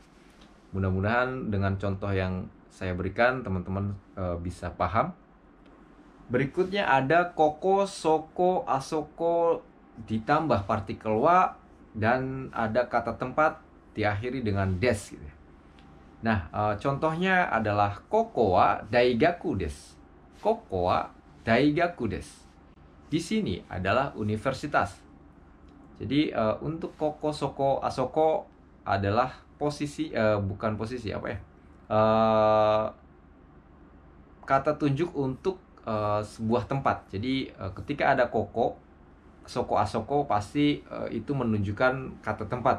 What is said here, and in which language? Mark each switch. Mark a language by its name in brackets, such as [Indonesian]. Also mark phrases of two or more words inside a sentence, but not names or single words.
[Indonesian] Mudah-mudahan dengan contoh yang saya berikan teman-teman bisa paham. Berikutnya ada [Japanese] ここ、そこ、あそこ [Indonesian] ditambah partikel wa, dan ada kata tempat diakhiri dengan des gitu. Nah, contohnya adalah [Japanese] ここは大学です. ここは大学です. [Indonesian] Di sini adalah universitas. Jadi untuk [Japanese] ここ、そこ、あそこ [Indonesian] adalah posisi, bukan posisi apa ya? kata tunjuk untuk sebuah tempat. Jadi ketika ada [Japanese] ここ、そこ、あそこ, [Indonesian] pasti itu menunjukkan kata tempat.